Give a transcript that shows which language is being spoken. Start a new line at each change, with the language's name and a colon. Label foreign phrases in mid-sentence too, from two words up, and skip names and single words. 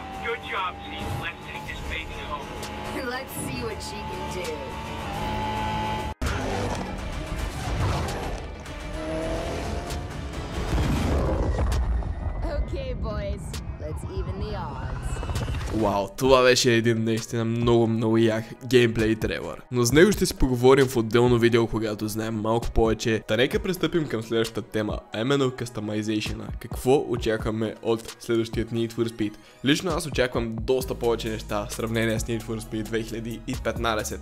English: Good job, team. Let's take this baby home. Let's see what she can do. Okay, boys. Let's even the odds.
Bulgarian: Вау, това беше един наистина много як геймплей тревър. Но с него ще си поговорим в отделно видео, когато знаем малко повече. Та нека пристъпим към следващата тема, а именно customization. Какво очакваме от следващият Need for Speed? Лично аз очаквам доста повече неща в сравнение с Need for Speed 2015.